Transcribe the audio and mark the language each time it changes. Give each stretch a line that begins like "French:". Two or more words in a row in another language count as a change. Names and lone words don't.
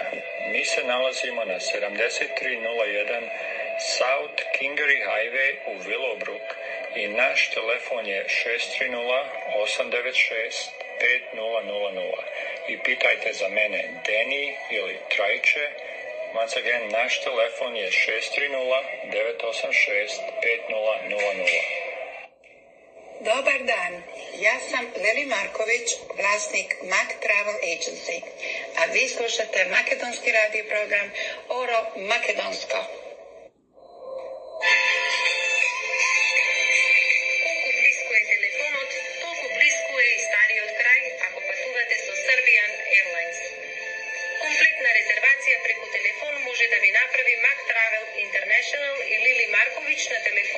Serbian: Mi se nalazimo na 7301 South Kingery Highway u Willowbrook i naš telefon je 630-896-5000. I pitajte za mene Deni ili Trajče.
English: Once again,
Serbian: naš telefon je 630-986-5000. Dobar dan, ja sam Leli Marković, vlasnik Mac Travel Agency, a vi slušate makedonski radio program Oro Makedonsko.
Macedonian: Колку близко е телефонот, толку близко е и стариот крај ако патувате со Serbian Airlines. Комплетна резервација преку телефон може да ви направи Mac Travel International и Лили Марковиć на телефон.